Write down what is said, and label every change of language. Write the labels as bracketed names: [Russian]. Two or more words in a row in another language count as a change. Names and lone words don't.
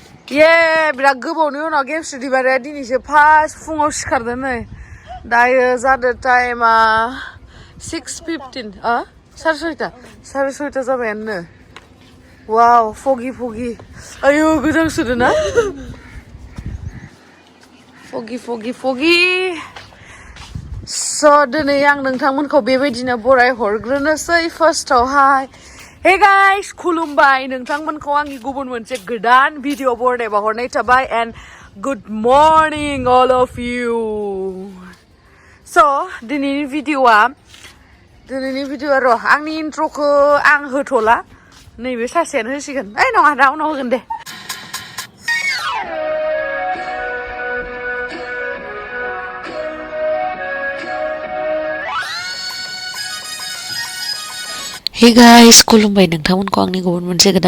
[Bodo] ये बिराद गोबावनि उनाव गेमस्रि दैमारिया दिनैसो फार्स्ट फुङाव सिखारदों नै दायो जादों टाइमा 6:15 साराय सयथा जाबायानो वाव फगि आयु गोजांसोदों ना फगि स' दिनै आं नोंथांमोनखौ बेबायदिनो बराय हरग्रोनोसै फार्स्टआवहाय [English] Hey guys, [Bodo] खुलुमबाय नोंथांमोनखौ आंनि गुबुन मोनसे गोदान भिडिअ बरनायबा हरनाय थाबाय [English] and good morning all of you. [Bodo] So, दिनैनि भिडिअआ र' आंनि इन्ट्र'खौ आं होथ'ला नैबे सासेयानो होसिगोन नङा दा उनाव होगोन दे [English] Hey guys, [Bodo] खुलुमबाय नोंथांमोनखौ आंनि गुबुन मोनसे गोदान